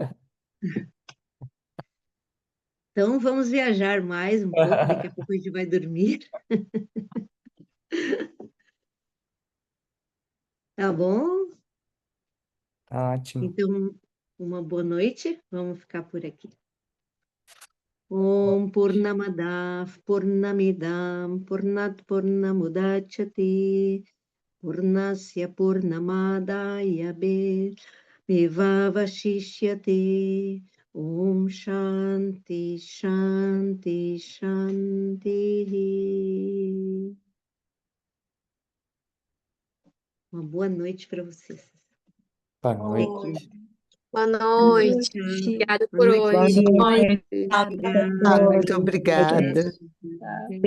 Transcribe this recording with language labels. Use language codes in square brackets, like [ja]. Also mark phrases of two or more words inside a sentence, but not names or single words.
[pt] Então, vamos viajar mais um pouco, daqui a pouco a gente vai dormir, tá bom? Tá ótimo. Então, uma boa noite, vamos ficar por aqui. [sa] Om Purnamada Purnamidam Purnat Purnamudachyate Purnasya Purnamadaya Mevavashishyate. Om Shanti Shanti Shanti. [pt] Uma boa noite para vocês. Boa Até noite. quinta. Boa noite. Tchau. Obrigada Boa por noite. Boa hoje. noite. Obrigada. Muito obrigada.